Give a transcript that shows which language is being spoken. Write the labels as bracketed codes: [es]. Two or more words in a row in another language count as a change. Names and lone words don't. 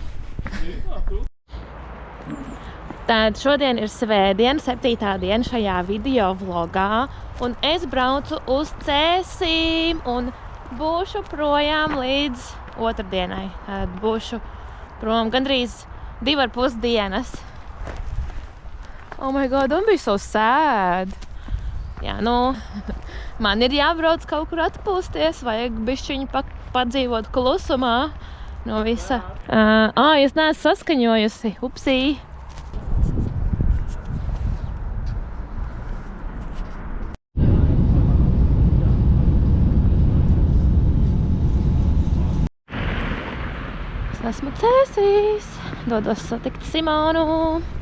[lv] Tad šodien ir svētdiena, 7. diena šajā video vlogā, un es braucu uz Cēsīm un būšu projām līdz otrdienai. Tad būšu prom gandrīz 2,5 dienas. [en] Oh my god, don't be so sad. [lv] Jā, nu, man ir jābrauc kaut kur atpūsties, vajag bišķiņu padzīvot klusumā no visa. Es neesmu saskaņojusi, upsī. Es esmu Cēsīs, dodos satikt Simonu.